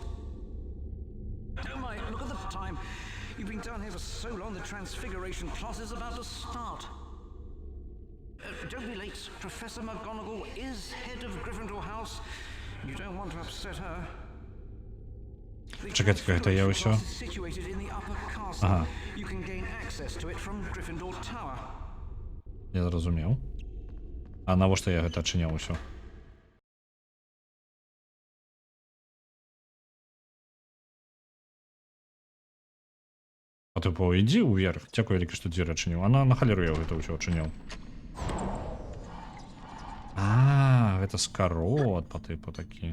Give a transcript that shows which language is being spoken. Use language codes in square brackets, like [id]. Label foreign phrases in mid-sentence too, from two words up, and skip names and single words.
[en] Oh my, look at the time. You've been down here for so long, the Transfiguration class is about to start. Don't be late. Professor McGonagall is head of Gryffindor House. You don't want to upset her. [be] Чекайте, гэта я ўсё. Ага. [en] You can gain access to it from Gryffindor Tower. [be] Я зразумеў. А навошта я гэта адчыняў усё? А типу, ідзі ўверх. Дзякуй вялікі, што дзверы адчыніў. А на халеру я гэта ўсё адчыняў. А, гэта скарот па тыпу такі.